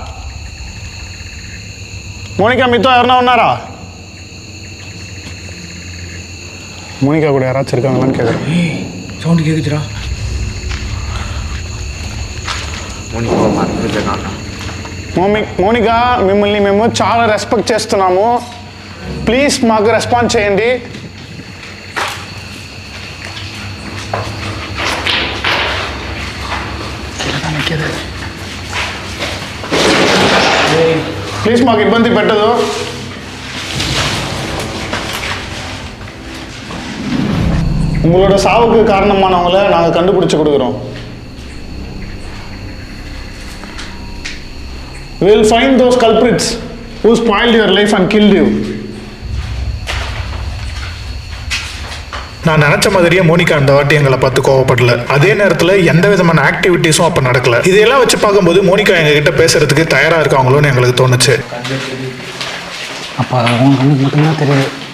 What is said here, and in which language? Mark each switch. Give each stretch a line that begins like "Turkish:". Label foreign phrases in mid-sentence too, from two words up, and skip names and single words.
Telugu: మోనికా మీతో ఎవరన్నా ఉన్నారా?
Tamil: మోనికా కూడా யாராச்சும் இருக்காங்களான்னு கேட்குறேன். சவுண்டு கேட்குச்சுடா.
Telugu: మోనికా మిమ్మల్ని మేము చాలా రెస్పెక్ట్ చేస్తున్నాము, ప్లీజ్ మాకు రెస్పాన్స్ చేయండి. ప్లీజ్ మాకు ఇబ్బంది పెట్టదు.
Tamil: உங்களோட சாவுக்கு காரணமானவங்கள நாங்கள் கண்டுபிடிச்சு கொடுக்குறோம்.
English: We'll find those culprits who spoiled your life and killed you.
Tamil: நான் நினைச்ச மாதிரியே மோனிகா அந்த வாட்டி எங்களை பார்த்து கோவப்படல. அதே நேரத்தில் எந்த விதமான ஆக்டிவிட்டிஸும் அப்போ நடக்கல. இதையெல்லாம் வச்சு பார்க்கும்போது மோனிகா எங்ககிட்ட பேசுறதுக்கு தயாரா இருக்காங்களோன்னு எங்களுக்கு தோணுச்சு. அப்போ உன் கண்ணுக்கு மட்டும்தான் தெரியுது.